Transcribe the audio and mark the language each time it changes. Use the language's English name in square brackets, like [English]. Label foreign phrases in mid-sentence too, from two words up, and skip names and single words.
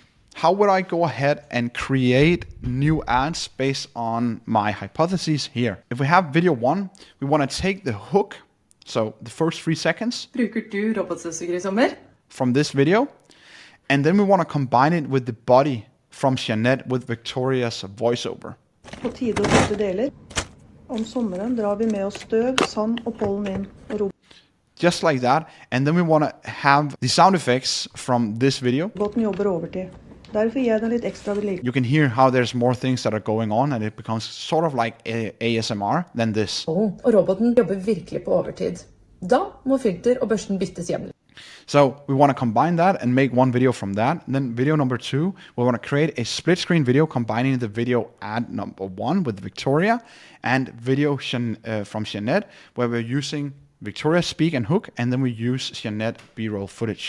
[English] How would I go ahead and create new ads based on my hypotheses here? If we have video 1, we want to take the hook, so the first 3 seconds from this video, and then we want to combine it with the body from Jeanette with Victoria's voiceover. [Norwegian] På tide å bytte deler. Om sommeren drar vi med oss støv, sand og pollen inn, og roboten [English] just like that, and then we want to have the sound effects from this video. [Norwegian] Roboten jobber overtid. Derfor gir jeg den litt ekstra vedlikehold. [English] You can hear how there's more things that are going on, and it becomes sort of like ASMR than this. [Norwegian] Og roboten jobber virkelig på overtid. Da må filter og børsten byttes jevnlig. [English] So we want to combine that and make one video from that. And then video number 2, we want to create a split screen video combining the video ad number 1 with Victoria and video from Jeanette, where we're using Victoria speak and hook, and then we use Jeanette B-roll footage.